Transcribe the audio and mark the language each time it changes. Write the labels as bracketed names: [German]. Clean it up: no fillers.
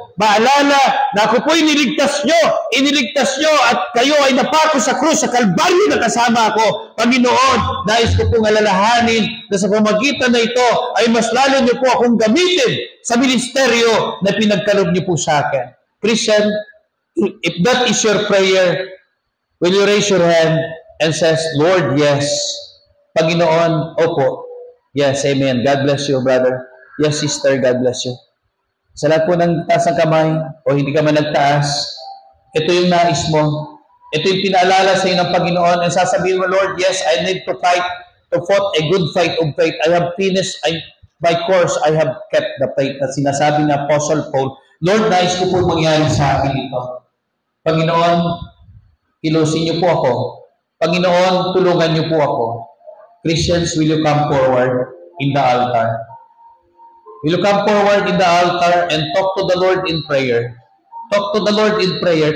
[Filipino] maalala na ako po'y iniligtas nyo at kayo ay napako sa krus, sa Kalbaryo na kasama ako. Panginoon, nais ko pong alalahanin na sa pamagitan na ito ay mas lalo nyo po akong gamitin sa ministeryo na pinagkaloob nyo po sa akin. [English] Christian, if that is your prayer, will you raise your hand and says, Lord, yes. [Filipino] Panginoon, opo. [English] Yes, amen. God bless you, brother. Yes, sister, God bless you. [Filipino] Sa lahat po ng taas ng kamay o hindi ka man nagtaas, ito yung nais mo. Ito yung pinaalala sa iyo ng Panginoon. [English] And [Filipino] sasabihin mo, [English] Lord, yes, I need to fight, to fight a good fight of faith. I have finished my course. I have kept the faith [Filipino] na sinasabi ng Apostle Paul. Lord, nais ko po mangyari sa akin ito. Panginoon, kilusin niyo po ako. Panginoon, tulungan niyo po ako. [English] Christians, will you come forward in the altar? Will you come forward in the altar and talk to the Lord in prayer? Talk to the Lord in prayer.